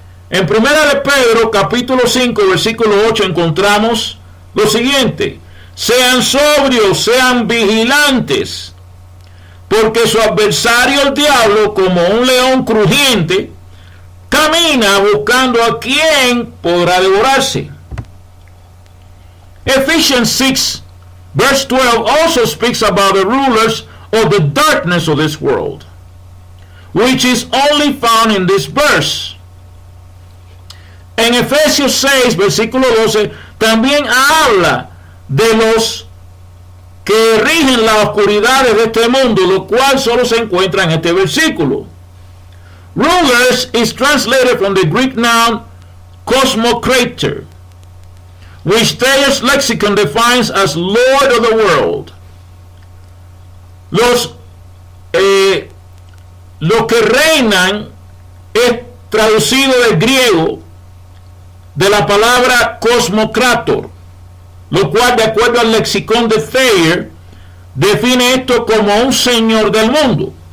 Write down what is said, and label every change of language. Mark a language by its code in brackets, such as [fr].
[es] En 1 de Pedro capítulo 5 versículo 8 encontramos lo siguiente: sean sobrios, sean vigilantes, porque su adversario el diablo, como un león crujiente, camina buscando a quien podrá devorarse. [en] Ephesians 6 verse 12 also speaks about the rulers of the darkness of this world. which is only found in this verse. [es] En Efesios 6, versículo 12, también habla de los que rigen las oscuridades de este mundo, lo cual solo se encuentra en este versículo. [en] Rulers is translated from the Greek noun cosmocrator, which Thayer's lexicon defines as Lord of the world. [es] Los que reinan es traducido del griego de la palabra cosmocrator, lo cual, de acuerdo al lexicón de Thayer, define esto como un señor del mundo.